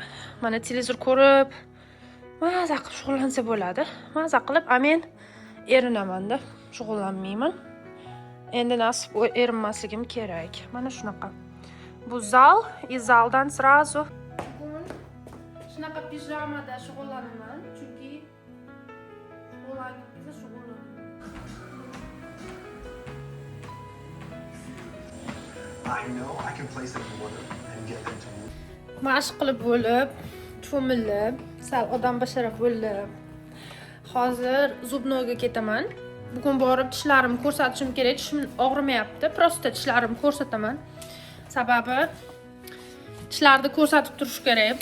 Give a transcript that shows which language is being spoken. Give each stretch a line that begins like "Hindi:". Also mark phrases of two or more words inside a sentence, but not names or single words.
Uzbek: Mana televizor ko'rib, maza qilib shug'ullansa bo'ladi. Maza qilib, men erinaman-da, shug'ullanmayman. Endi nasib erinmasligim kerak. Mana shunaqa. Bu zal, zaldan srazu. Bugun shunaqa pijamada shug'ullanaman, chunki
English: I know I can place them in order and get them to move.
Uzbek: Mashq qilib bo'lib, cho'milib, sal odam bashara bo'lib. Hozir zubnoga ketaman. Bugun borib tishlarimni ko'rsatishim kerak. Tishim og'rimayapti. Prosta tishlarimni ko'rsataman. Sababi tishlarni ko'rsatib turish kerak.